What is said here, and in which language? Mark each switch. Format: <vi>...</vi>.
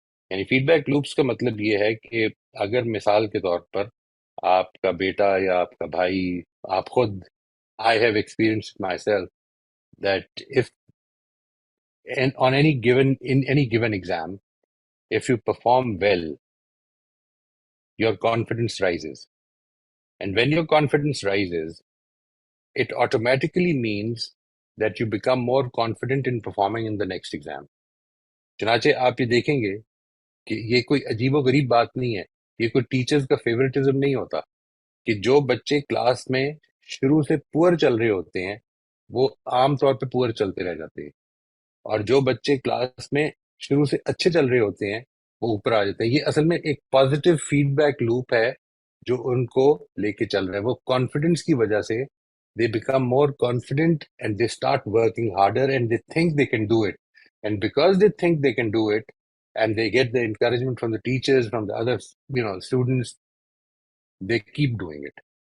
<ur>یعنی feed back loops کا مطلب یہ ہے کہ اگر مثال کے طور پر آپ کا بیٹا یا آپ کا بھائی، آپ خود،</ur> <en>I have experienced myself that if on any given exam, if you perform well, your confidence rises. And when your confidence rises, it automatically means that you become more confident in performing in the next exam.</en> <ur>چنانچہ آپ یہ دیکھیں گے کہ یہ کوئی عجیب و غریب بات نہیں ہے، یہ کوئی ٹیچرز کا فیوریٹزم نہیں ہوتا کہ جو بچے کلاس میں شروع سے پور چل رہے ہوتے ہیں وہ عام طور پہ پور چلتے رہ جاتے ہیں، اور جو بچے کلاس میں شروع سے اچھے چل رہے ہوتے ہیں وہ اوپر آ جاتے ہیں۔ یہ اصل میں ایک پازیٹیو فیڈ بیک لوپ ہے جو ان کو لے کے چل رہا ہے۔ وہ کانفیڈنس کی وجہ سے</ur> <en>They become more confident and they start working harder and they think they can do it, and because they think they can do it and they get the encouragement from the teachers, from the other students, they keep doing it.</en>